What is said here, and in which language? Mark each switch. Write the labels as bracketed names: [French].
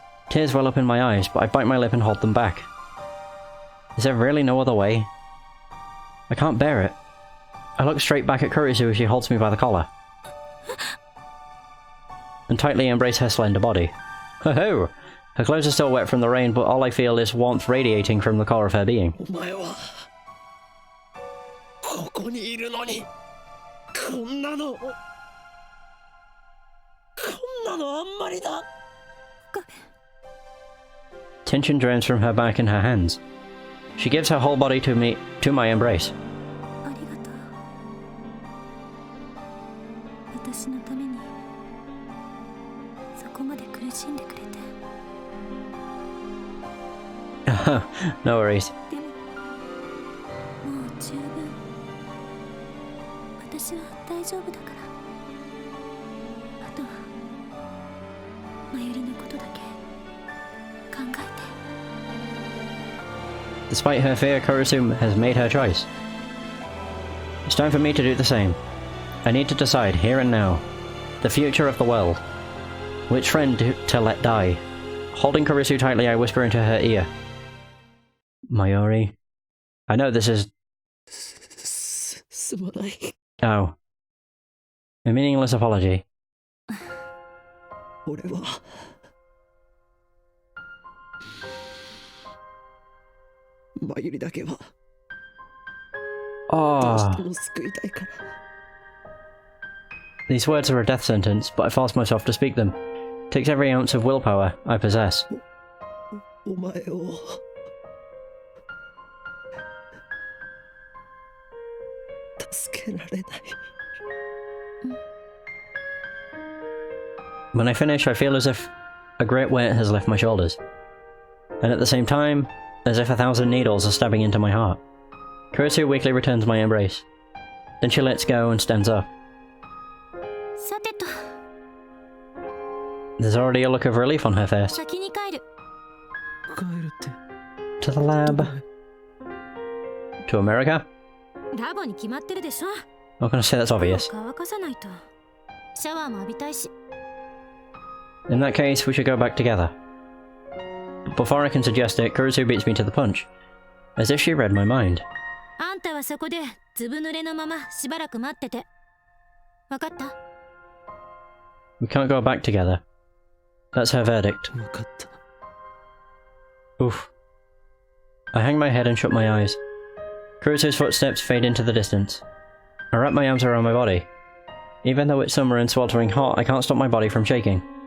[English] Tears well up in my eyes, but I bite my lip and hold them back. Is there really no other way? I can't bear it. I look straight back at Kurisu as she holds me by the collar and tightly embrace her slender body. Ho-ho! Her clothes are still wet from the rain, but all I feel is warmth radiating from the core of her being. [Japanese] お前はここにいるのにこんなのあんまりだ。 [English] Tension drains from her back and her hands. She gives her whole body to me, to my embrace. [Japanese] ありがとう。私のためにそこまで苦しんでくれて。 [English] No worries. [Japanese] でももう十分。私は大丈夫だから。あとはマユリのことだけ考えて。 [English] Despite her fear, Kurisu has made her choice. It's time for me to do the same. I need to decide, here and now, the future of the world. Which friend to let die? Holding Kurisu tightly, I whisper into her ear. Maori. I know this is... [Japanese] すまない。 [English] Oh. A meaningless apology. [Japanese] 俺はマユリだけはどうし Oh. ても救いたいから。 [English] These words are a death sentence, but I force myself to speak them. It takes every ounce of willpower I possess. [Japanese] お前を助けられない。 [English] When I finish, I feel as if a great weight has left my shoulders. And at the same time, as if 1,000 needles are stabbing into my heart. Kurisu weakly returns my embrace. Then she lets go and stands up. [Japanese] さてと、 [English] There's already a look of relief on her face. [Japanese] 先に帰る。帰るって [English] To the lab. To America? [Japanese] ラボに決まってるでしょ。 [English] I'm gonna say that's obvious. [Japanese] 乾かさないと。シャワーも浴びたいし。 [English] In that case, we should go back together. But before I can suggest it, Kurisu beats me to the punch. As if she read my mind. [Japanese] あんたはそこでずぶ濡れのまましばらく待ってて。わかった？ [English] We can't go back together. That's her verdict. [Japanese] 分かった。 Oof. [English] I hang my head and shut my eyes. Kurisu's footsteps fade into the distance. I wrap my arms around my body. Even though it's summer and sweltering hot, I can't stop my body from shaking.